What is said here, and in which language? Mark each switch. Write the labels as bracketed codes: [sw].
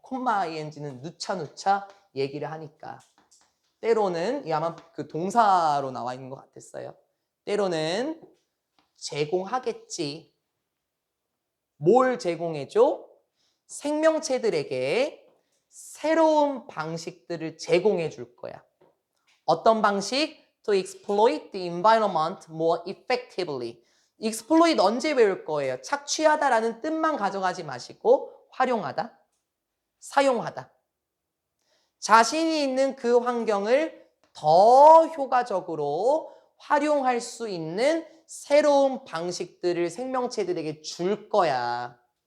[ko] 콤마 ing는 누차 얘기를 하니까. 때로는, 이 아마 그 동사로 나와 있는 것 같았어요. 때로는 제공하겠지. 뭘 제공해줘? 생명체들에게 새로운 방식들을 제공해 줄 거야. 어떤 방식? [en] To exploit the environment more effectively. [ko] exploit 언제 외울 거예요? 착취하다라는 뜻만 가져가지 마시고 활용하다, 사용하다. 자신이 있는 그 환경을 더 효과적으로 활용할 수 있는 새로운 방식들을 생명체들에게 줄 거야.